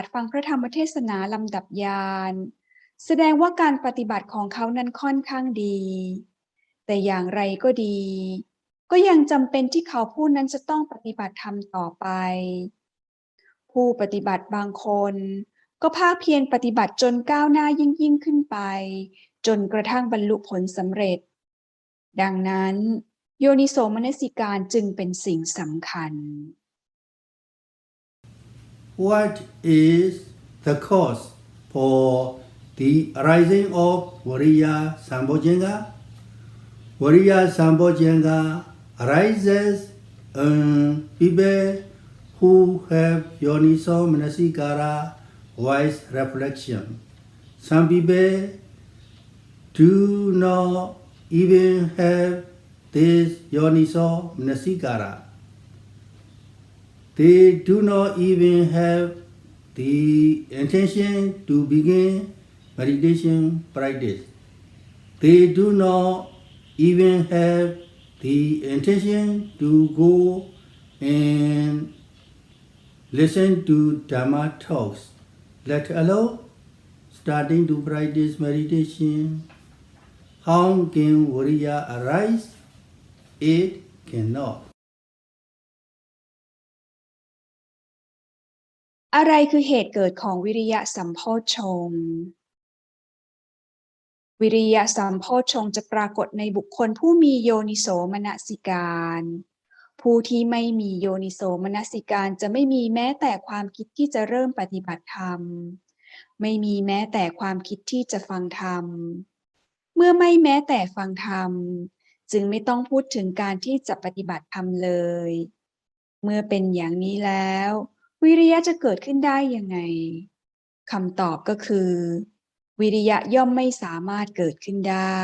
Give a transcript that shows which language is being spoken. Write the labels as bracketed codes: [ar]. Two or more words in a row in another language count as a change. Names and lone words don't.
[th] ฟังพระธรรมเทศนาลำดับญาณแสดงว่าการปฏิบัติของเขานั้นค่อนข้างดีแต่อย่างไรก็ดีก็ยังจำเป็นที่เขาผู้นั้นจะต้องปฏิบัติธรรมต่อไปผู้ปฏิบัติบางคนก็ภาคเพียรปฏิบัติจนก้าวหน้ายิ่งขึ้นไปจนกระทั่งบรรลุผลสำเร็จดังนั้นโยนิโสมนสิการจึงเป็นสิ่งสำคัญ [en] What is the cause for the arising of [pi] Viriya Sambojjhanga? Viriya Sambojjhanga [en] arises in people who have [pi] yoniso manasikara [en] wise reflection. Some people do not even have this [pi] yoniso manasikara. [en] They do not even have the intention to begin meditation practice. They do not even have the intention to go and listen to Dhamma talks, let alone starting to practice meditation. How can Viriya arise? It cannot. [th] อะไรคือเหตุเกิดของวิริยะสัมโพชฌงค์วิริยะสัมโพชฌงค์จะปรากฏในบุคคลผู้มีโย นิโสมนสิการผู้ที่ไม่มีโยนิโสมนสิการจะไม่มีแม้แต่ความคิดที่จะเริ่มปฏิบัติธรรมไม่มีแม้แต่ความคิดที่จะฟังธรรมเมื่อไม่แม้แต่ฟังธรรมจึงไม่ต้องพูดถึงการที่จะปฏิบัติธรรมเลยเมื่อเป็นอย่างนี้แล้ววิริยะจะเกิดขึ้นได้ยังไงคำตอบก็คือวิริยะย่อมไม่สามารถเกิดขึ้นได้